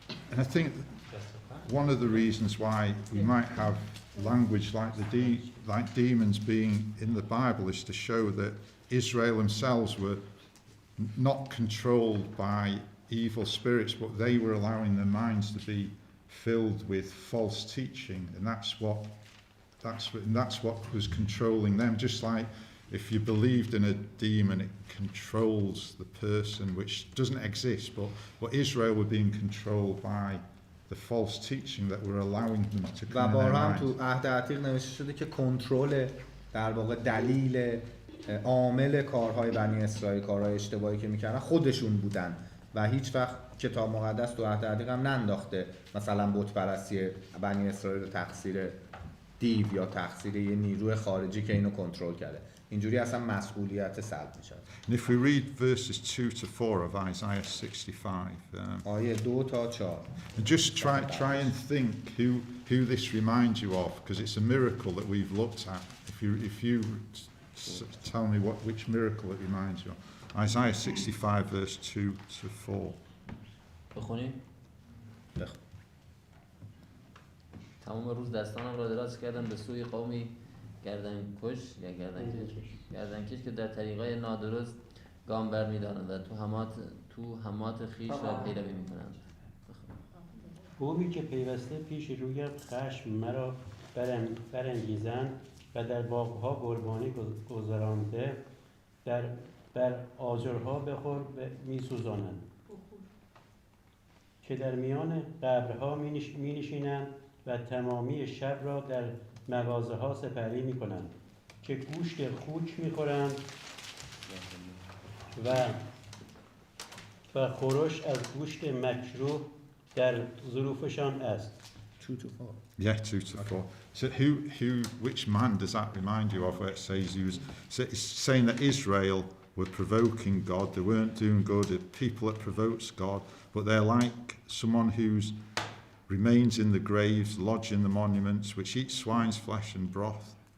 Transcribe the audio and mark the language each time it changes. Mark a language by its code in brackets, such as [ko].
[en] And I think one of the reasons why we might have language like like demons being in the Bible is to show that Israel themselves were not controlled by evil spirits, but they were allowing their minds to be filled with false teaching, and that's what was controlling them. Just like if you believed in a demon, it controls the person, which doesn't exist, but Israel were being controlled by the false teaching that were allowing them to [fa] و [en] come in their [fa] بارها هم [en] minds. [fa] تو عهد عتیق نوشته شده که کنترل در واقع دلیل عامل کارهای بنی اسرائیل، کارهای اشتباهی که میکردن خودشون بودن و هیچ وقت کتاب مقدس تو عهد عتیق هم ننداخته مثلا بت پرستی بنی اسرائیل رو تقصیر دیو یا تقصیر یه نیروی خارجی که اینو کنترل کرده. اینجوری اصلا مسئولیت سلب میشه. [en] And if we read verses 2 to 4 of Isaiah 65, [fa] آیه 2 تا 4. [en] and just try and think who this reminds you of, because it's a miracle that we've looked at. If you tell me which miracle it reminds you of. Isaiah 65 verse 2 to 4. [fa] بخونیم؟ تمام روز دستانم را دراز کردم به سوی قومی گردنکش یا گردنکش که در طریقای نادرست گام برمی‌دارند و تو همات خیش را پیروی می‌کنند. قومی که پیوسته پیش روی خشم مرا برانگیزند و در باغ‌ها قربانی گذرانده بر آجرها بخور می‌سوزانند، که در میان قبرها می‌نشینند و تمامی شب را در مغازه‌ها سپری می‌کنند، که گوشت خوک می‌خورند و خورش از گوشت مکروه در ظروفشان است. [en] 2 to 4. Yeah, 2 to 4. So which man does that remind you of, where it says it's saying that Israel were provoking God, they weren't doing good, the people that provokes God, but they're like someone who's remains in the graves, lodged in the monuments, which eat swine's flesh and broth.